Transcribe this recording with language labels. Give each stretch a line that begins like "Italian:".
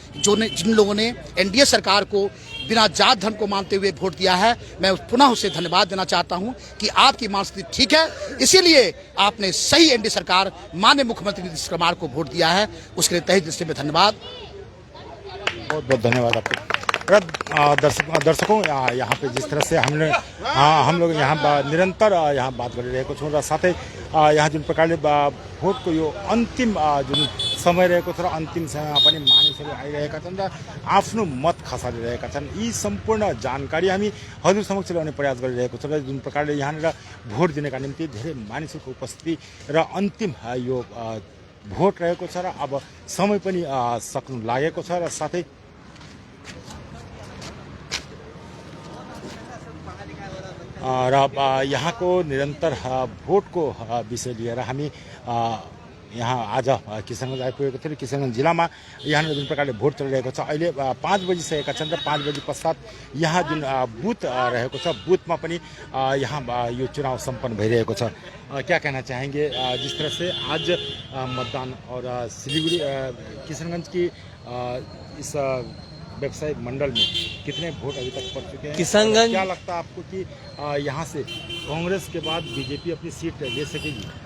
Hindi: जिन लोगों ने एनडीए सरकार को बिना जात धर्म को मानते हुए वोट दिया है मैं पुनः उसे धन्यवाद देना चाहता हूं कि आपकी मानसिकता ठीक है, इसीलिए आपने सही एनडीए सरकार माननीय मुख्यमंत्री नीतीश कुमार को वोट दिया है, उसके लिए तहे दिल से मैं धन्यवाद। बहुत बहुत धन्यवाद आपको। दर्शकों यहाँ पे जिस तरह से हम लोग यहाँ निरंतर यहाँ
Nepali: बात गरिरहेको छौँ र साथै यहाँ जुन प्रकारले भोटको यो अन्तिम जुन समय रहेको छ र अन्तिम समयमा पनि मानिसहरू आइरहेका छन् र आफ्नो मत खसालिरहेका छन्। यी सम्पूर्ण जानकारी हामी हजुर समक्ष ल्याउने प्रयास गरिरहेको छ र जुन प्रकारले यहाँनिर भोट दिनका निम्ति धेरै मानिसहरूको उपस्थिति र अन्तिम यो भोट रहेको छ र अब समय पनि सक्नु लागेको छ र साथै र यहाँको निरन्तर भोटको विषय लिएर हामी यहाँ आज किशनगञ्ज आइपुगेको थियो। किशनगञ्ज जिल्लामा यहाँनिर जुन प्रकारले भोट चलिरहेको छ, अहिले 5 बजिसकेका छन् र 5 बजी पश्चात यहाँ जुन बुथ रहेको छ बुथमा पनि यहाँ यो चुनाव सम्पन्न भइरहेको छ।
Hindi: क्या कहना चाहेंगे जिस तरह से आज मतदान और सिलीगुड़ी किशनगंज की इस व्यवसायिक मंडल में कितने वोट अभी तक पड़ चुके हैं? किशनगंज, क्या लगता है आपको कि यहाँ से कांग्रेस के बाद बीजेपी अपनी सीट ले सकेगी?